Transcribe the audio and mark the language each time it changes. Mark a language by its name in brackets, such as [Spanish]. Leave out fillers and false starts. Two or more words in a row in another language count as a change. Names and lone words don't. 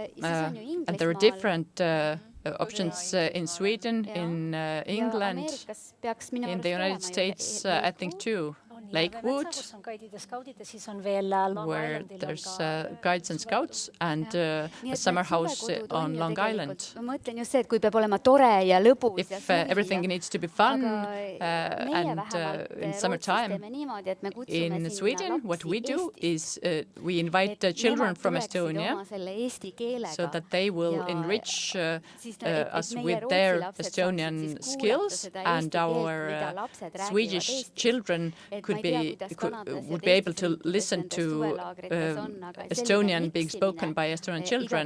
[English] And there are different options in Sweden, in England, in the United States, I think too. Lakewood, where there's guides and scouts, and a summer house on Long Island. [Estonian] Ma mõtlen just see, et kui peab olema tore ja lõbus ja [English] If everything needs to be fun and in summertime in Sweden, what we do is we invite children from Estonia so that they will enrich us with their Estonian skills, and our Swedish children would be able to listen to Estonian being spoken by Estonian children.